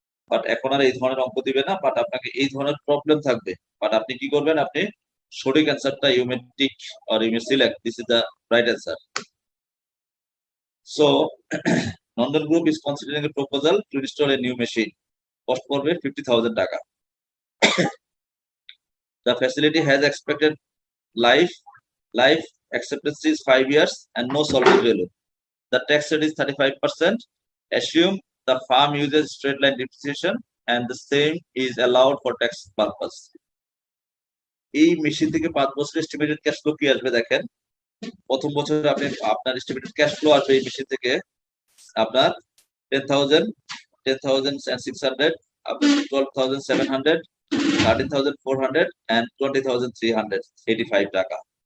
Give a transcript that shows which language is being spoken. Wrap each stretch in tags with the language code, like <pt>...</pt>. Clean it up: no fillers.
<bn>But এখন আর এই ধরনের অঙ্ক দিবে না, বাট আপনাকে এই ধরনের প্রবলেম থাকবে। বাট আপনি কি করবেন, আপনি সঠিক অ্যান্সারটা</bn> <en>You may tick or you may select this is the right answer. So Nandan group is considering a proposal to install a new machine,</en> <bn>cost পড়বে</bn> <en>50,000 টাকা। The facility has expected life acceptancy is 5 years and no salvage value. The tax rate is 35%. Assume the farm uses straight line depreciation and the same is allowed for tax purpose.</en> <bn>এই machine থেকে 5 বছর estimated cash flow কি আসবে দেখেন। প্রথম বছরে আপনার estimated cash flow আসবে এই মেশিন থেকে আপনার 10,600, আপনার 12,700, 13,400 and 20,385 টাকা।</bn>